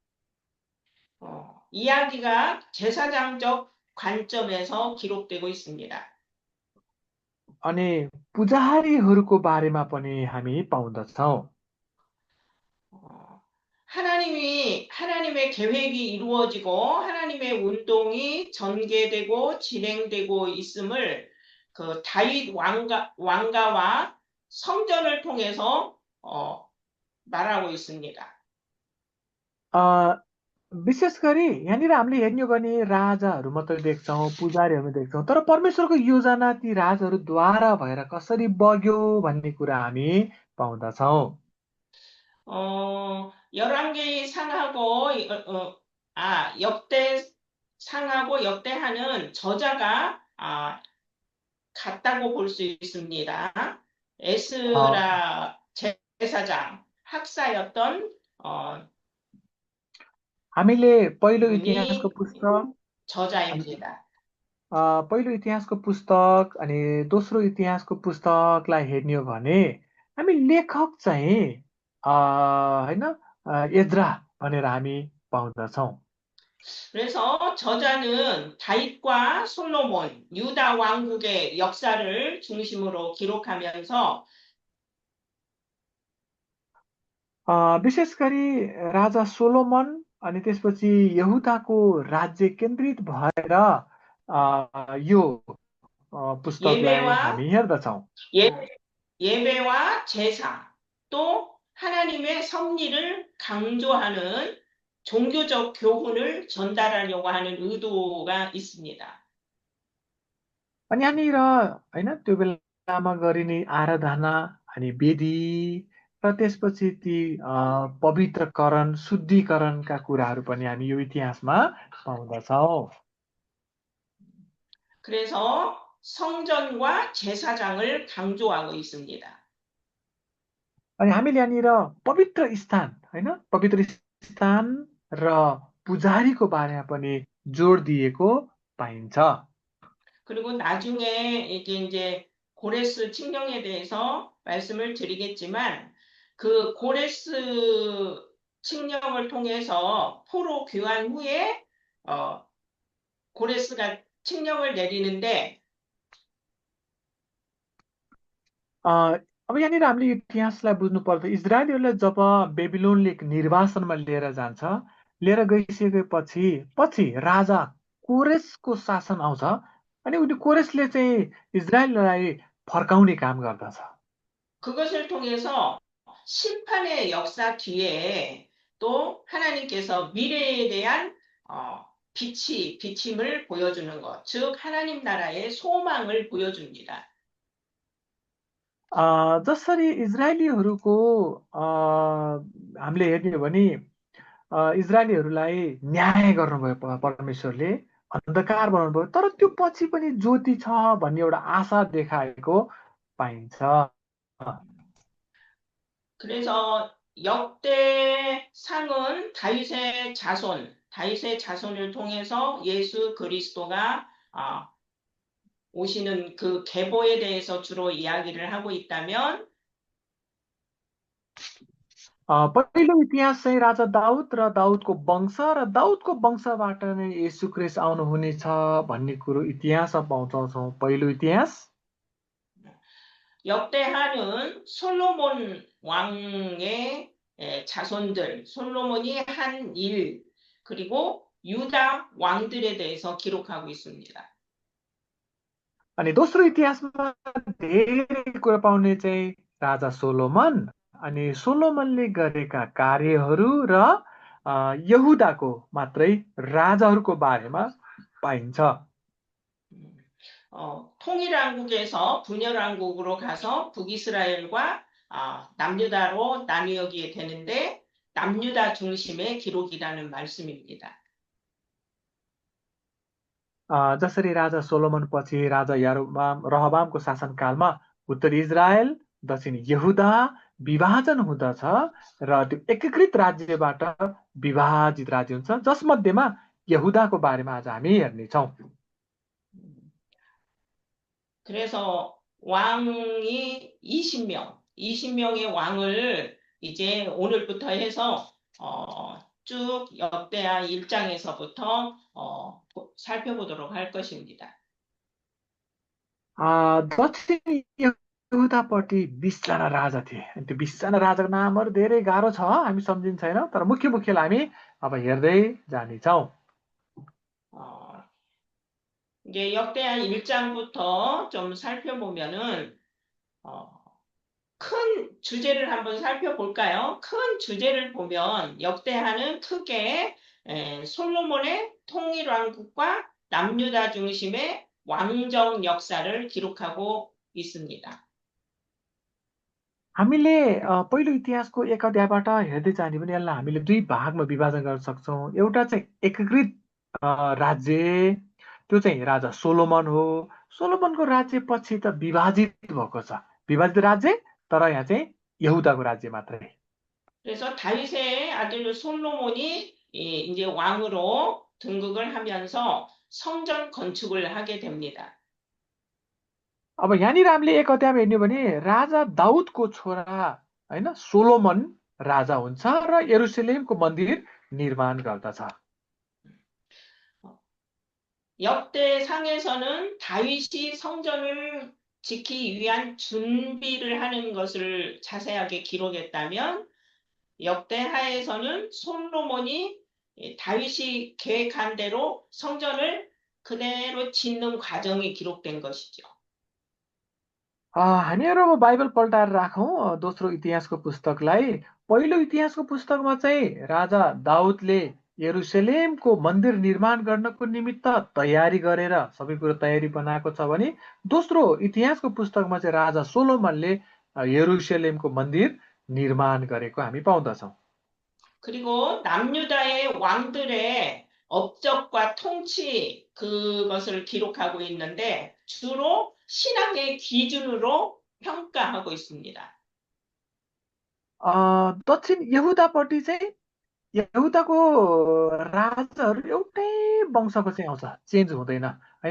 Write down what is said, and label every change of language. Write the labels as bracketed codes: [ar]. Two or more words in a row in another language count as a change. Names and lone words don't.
[ko] 이야기가 제사장적 관점에서 기록되고 있습니다. [ne] अनि पुजारीहरूको बारेमा पनि हामी पाउँदछौँ [ko] 하나님의 계획이 이루어지고 하나님의 운동이 전개되고 진행되고 있음을 그 다윗 왕가와 성전을 통해서 말하고 있습니다. [ne] विशेष गरी यहाँनिर हामीले हेर्ने हो भने राजाहरू मात्रै देख्छौँ पुजारीहरू देख्छौँ तर परमेश्वरको योजना ती राजाहरूद्वारा भएर कसरी बग्यो भन्ने कुरा हामी पाउँदछौँ [ko] 열왕기 상하고 역대 상하고 역대하는 저자가 같다고 볼 수 있습니다. 에스라 제사장 학사였던 [ne] हामीले पहिलो [ko] 분이 [ne] इतिहासको पुस्तक [ko] 저자입니다. [ne] पहिलो इतिहासको पुस्तक अनि दोस्रो इतिहासको पुस्तकलाई हेर्ने हो भने हामी लेखक चाहिँ होइन एज्रा भनेर हामी पाउँदछौँ [ko] 그래서 저자는 다윗과 솔로몬, 유다 왕국의 역사를 중심으로 기록하면서 [ne] विशेष गरी राजा सोलोमन अनि त्यसपछि यहुदाको राज्य केन्द्रित भएर यो पुस्तकलाई हामी हेर्दछौँ [ko] 예배와 제사 또 하나님의 섭리를 강조하는 종교적 교훈을 전달하려고 하는 의도가 있습니다. [ne] अनि यहाँनिर होइन त्यो बेलामा गरिने आराधना अनि वेदी र त्यसपछि ती पवित्रकरण शुद्धिकरणका कुराहरू पनि हामी यो इतिहासमा पाउँदछौँ [ko] 그래서 성전과 제사장을 강조하고 있습니다. [ne] अनि हामीले यहाँनिर पवित्र स्थान होइन पवित्र स्थान र पुजारीको बारेमा पनि जोड दिएको पाइन्छ [ko] 그리고 나중에 이제 고레스 칙령에 대해서 말씀을 드리겠지만 그 고레스 칙령을 통해서 포로 귀환 후에 고레스가 칙령을 내리는데 [ne] अब यहाँनिर हामीले इतिहासलाई बुझ्नुपर्दा इजरायलीहरूलाई जब बेबिलोनले निर्वासनमा लिएर जान्छ लिएर गइसकेपछि पछि राजा कोरेसको शासन आउँछ अनि उनी कोरेसले चाहिँ इजरायललाई फर्काउने काम गर्दछ [ko] 그것을 통해서 심판의 역사 뒤에 또 하나님께서 미래에 대한 비침을 보여주는 것, 즉 하나님 나라의 소망을 보여줍니다. [ne] जसरी इजरायलीहरूको हामीले हेर्ने हो भने इजरायलीहरूलाई न्याय गर्नुभयो परमेश्वरले अन्धकार बनाउनुभयो तर त्यो पछि पनि ज्योति छ भन्ने एउटा आशा देखाएको पाइन्छ. [ko] 그래서 역대상은 다윗의 자손을 통해서 예수 그리스도가 오시는 그 계보에 대해서 주로 이야기를 하고 있다면 [ne] पहिलो इतिहास चाहिँ राजा दाउद र दाउदको वंश र दाउदको वंशबाट नै येशू ख्रीष्ट आउनुहुनेछ भन्ने कुरो इतिहासमा पाउँछौँ. पहिलो इतिहास [ko] 역대하는 솔로몬 왕의 자손들, 솔로몬이 한 일, 그리고 유다 왕들에 대해서 기록하고 있습니다. [ne] अनि दोस्रो इतिहासमा धेरै कुरा पाउने चाहिँ राजा सोलोमन अनि सोलोमनले गरेका कार्यहरू र यहुदाको मात्रै राजाहरूको बारेमा पाइन्छ. [ko] 통일왕국에서 분열왕국으로 가서 북이스라엘과 남유다로 나뉘게 되는데 남유다 중심의 기록이라는 말씀입니다. [ne] जसरी राजा सोलोमन पछि राजा रहबामको शासनकालमा उत्तरी इजरायल दक्षिण यहुदा विभाजन हुँदछ र त्यो एकीकृत राज्यबाट विभाजित राज्य हुन्छ जसमध्येमा यहुदाको बारेमा आज हामी हेर्नेछौँ. [ko] 그래서 왕이 20명의 왕을 이제 오늘부터 해서 쭉 역대하 1장에서부터 살펴보도록 할 것입니다. [ne] दक्षिण यहुदापट्टि 20जना राजा थिए. अनि त्यो 20जना राजाको नामहरू धेरै गाह्रो छ हामी सम्झिन्छैनौँ तर मुख्यलाई हामी अब हेर्दै जानेछौँ. [ko] 이제 역대하 1장부터 좀 살펴보면은 큰 주제를 한번 살펴볼까요? 큰 주제를 보면 역대하는 크게 솔로몬의 통일왕국과 남유다 중심의 왕정 역사를 기록하고 있습니다. [ne] हामीले पहिलो इतिहासको एक अध्यायबाट हेर्दै जाने भने यसलाई हामीले दुई भागमा विभाजन गर्न सक्छौँ. एउटा चाहिँ एकीकृत राज्य त्यो चाहिँ राजा सोलोमन हो. सोलोमनको राज्य पछि त विभाजित भएको छ. विभाजित राज्य तर यहाँ चाहिँ यहुदाको राज्य मात्रै. [ko] 그래서 다윗의 아들 솔로몬이 이제 왕으로 등극을 하면서 성전 건축을 하게 됩니다. [ne] अब यहाँनिर हामीले एक अध्यायमा हेर्ने भने राजा दाउदको छोरा हैन सोलोमन राजा हुन्छ र यरुशलेमको मन्दिर निर्माण गर्दछ. [ko] 역대상에서는 다윗이 성전을 짓기 위한 준비를 하는 것을 자세하게 기록했다면 역대하에서는 솔로몬이 다윗이 계획한 대로 성전을 그대로 짓는 과정이 기록된 것이죠. [ne] हामीहरू अब बाइबल पल्टाएर राखौँ दोस्रो इतिहासको पुस्तकलाई. पहिलो इतिहासको पुस्तकमा चाहिँ राजा दाउदले यरुशलेमको मन्दिर निर्माण गर्नको निमित्त तयारी गरेर सबै कुरो तयारी बनाएको छ भने दोस्रो इतिहासको पुस्तकमा चाहिँ राजा सोलोमनले यरुशलेमको मन्दिर निर्माण गरेको हामी पाउँदछौँ. [ko] 그리고 남유다의 왕들의 업적과 통치 그것을 기록하고 있는데 주로 신앙의 기준으로 평가하고 있습니다. [ne] दक्षिण यहुदापट्टि चाहिँ यहुदाको राजाहरू एउटै वंशको चाहिँ आउँछ, चेन्ज हुँदैन हैन.